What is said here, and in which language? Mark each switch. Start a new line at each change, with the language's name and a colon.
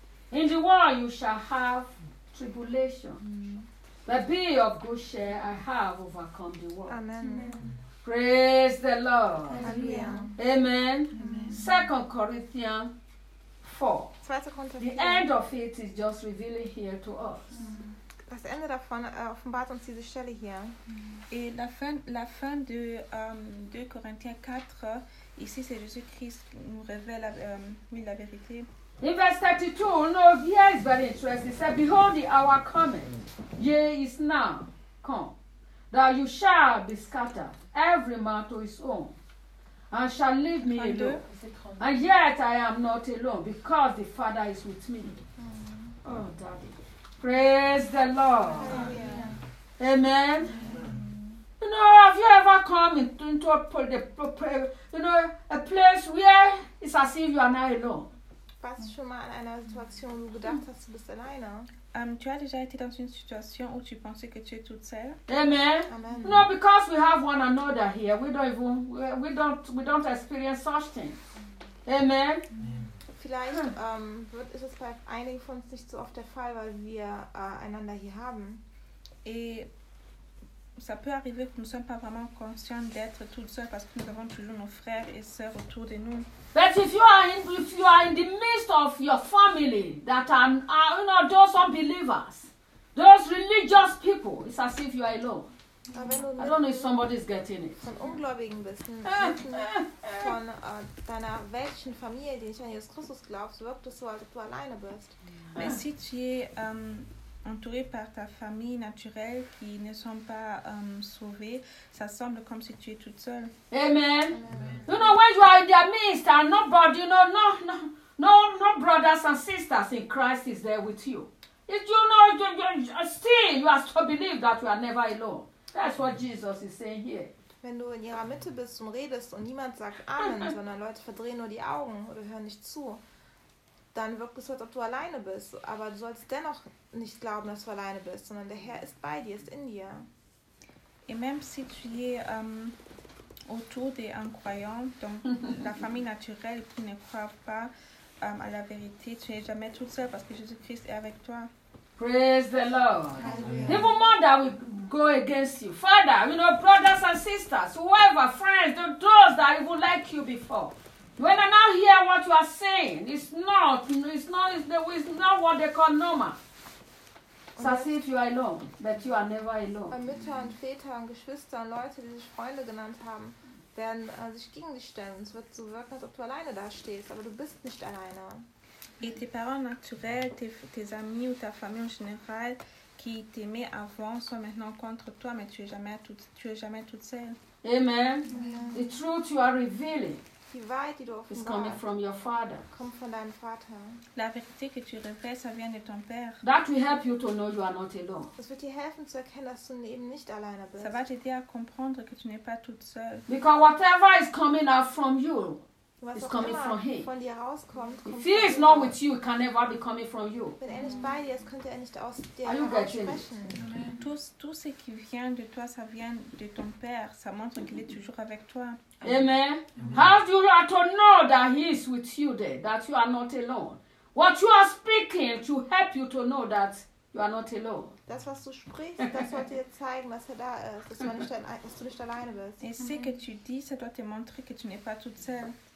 English: In the world you shall have tribulation. But be of good cheer, I have overcome the world. Amen. Amen. Praise the Lord. Hallelujah. Amen. Amen. 2 Corinthians 4.
German: 2. Korinther 4.
English: The end of it is just revealing here to us.
German: Das Ende davon offenbart uns diese Stelle hier.
French: Et la fin de 2 Corinthiens 4, ici c'est Jésus-Christ qui nous révèle la vérité.
English: In verse 32, no, here is very interesting. It says, behold, the hour cometh. Yea, is now come. That you shall be scattered, every man to his own, and shall leave me alone. And yet I am not alone, because the Father is with me. Mm-hmm. Oh, Daddy. Praise the Lord. Yeah. Amen. Mm-hmm. You know, have you ever come into a place where it's as if you are not alone?
German: Warst du schon mal in einer Situation, wo du gedacht hast, du bist alleine?
French: Tu as déjà été dans une situation où tu pensais que tu es toute seule? Amen. Amen.
English: No, because we have one another here. We don't experience such things. Amen. Amen.
German: Vielleicht ist es bei einigen von uns nicht so oft der Fall, weil wir einander hier haben.
French: Et ça peut arriver que nous ne sommes pas vraiment conscients d'être toutes seules parce que nous avons toujours nos frères et sœurs autour de nous.
English: But if you are in the midst of your family that are you know those unbelievers, those religious people, it's as if you are alone. I don't know if somebody is getting it.
German: Von Ungläubigen bist, von deiner welchen Familie, die nicht an Jesus Christus glaubst, wirkt es so, als ob du alleine bist.
French: Mais si tu es entouré par ta famille naturelle qui ne sont pas sauvés, ça semble comme si tu es toute seule. Amen. Amen.
English: You know when you are in their midst and nobody, you know, no brothers and sisters in Christ is there with you. If you know, still you are to believe that you are never alone. That's what Jesus is saying here.
German: Wenn du in ihrer Mitte bist und redest und niemand sagt Amen, sondern Leute verdrehen nur die Augen oder hören nicht zu, dann wirkt es so, als ob du alleine bist. Aber du sollst dennoch nicht glauben, dass du alleine bist, sondern der Herr ist bei dir, ist in dir.
French: Et même si tu es autour des incroyants, donc la famille naturelle qui ne croit pas à la vérité, tu n'es jamais toute seule parce que Jésus-Christ est avec toi.
English: Praise the Lord. Alleluia. Even more that will go against you. Father, you know, brothers and sisters, whoever, friends, those that even like you before. When I now hear what you are saying, it's not what they call normal. So as if you are alone, but you are never alone.
German: Mütter und Väter und Geschwister und Leute, die sich Freunde genannt haben, werden sich gegen dich stellen. Es wird so wirken, als ob du alleine da stehst, aber du bist nicht alleine.
French: Et tes parents naturels, tes amis ou ta famille en général, qui t'aimaient avant, sont maintenant contre toi, mais tu es jamais toute seule. Amen.
English: The truth you are revealing.
German: Die Wahrheit, die du offenbarst,
English: coming from your father.
German: Kommt von deinem Vater.
French: La vérité que tu révèles, ça vient de ton père.
English: That will help you to know you are not alone.
German: Das wird dir helfen zu erkennen, dass du eben nicht alleine bist.
French: Ça va t'aider à comprendre que tu n'es pas toute seule.
English: Because whatever is coming out from you, it's coming from him.
German: Von dir rauskommt, kommt.
English: If he is not with you, it can never be coming from you.
German: Wenn er nicht bei dir ist, könnte er nicht aus dir heraussprechen.
French: Tout ce qui vient de toi, ça vient de ton père. Ça montre qu'il est toujours avec toi. Amen. Amen.
English: How do you have to know that he is with you there, that you are not alone? What you are speaking to help you to know that you are not alone.
German: Das, was du sprichst, das sollte dir zeigen, dass er da ist, dass du nicht alleine bist.
French: Et ce que tu dis, ça doit te montrer que tu n'es pas toute seule.